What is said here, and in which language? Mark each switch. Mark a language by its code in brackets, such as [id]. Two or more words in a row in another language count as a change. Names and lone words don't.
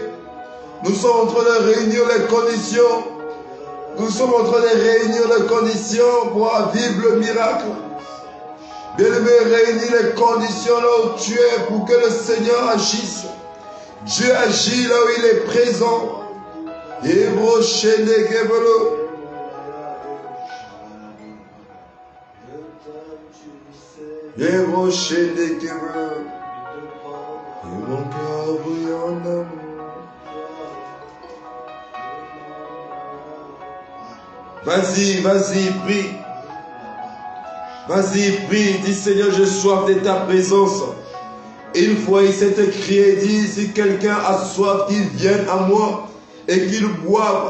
[fr] Nous sommes en train de réunir les conditions. Nous sommes en train de réunir les conditions pour vivre le miracle. Bien-aimé, réunir les conditions là où tu es pour que le Seigneur agisse. Dieu agit là où il est présent. Hebro shende kebolo. Et mon shende kebolo. Et mon cœur brûlant d'amour. Vas-y, vas-y, prie. Vas-y, prie. Dis Seigneur, j'ai soif de ta présence. Une fois il s'est écrit, dit, si quelqu'un a soif, qu'il vienne à moi et qu'il boive.